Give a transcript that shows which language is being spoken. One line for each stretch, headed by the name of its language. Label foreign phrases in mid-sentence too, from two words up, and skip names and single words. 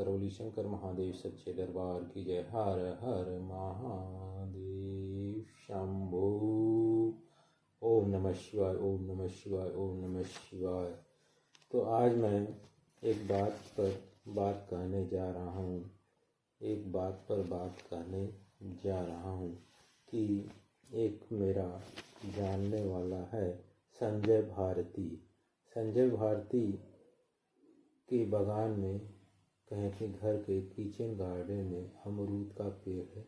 Hindi: शंकर महादेव सच्चे दरबार की जय। हर हर महादेव शंभो।
Sanskrit: ओम नमः शिवाय, ओम नमः शिवाय, ओम नमः शिवाय।
Hindi: तो आज मैं एक बात पर बात कहने जा रहा हूँ, कि एक मेरा जानने वाला है संजय भारती के बगान में, कहें कि घर के
English: kitchen garden
Hindi: में अमरूद का पेड़ है।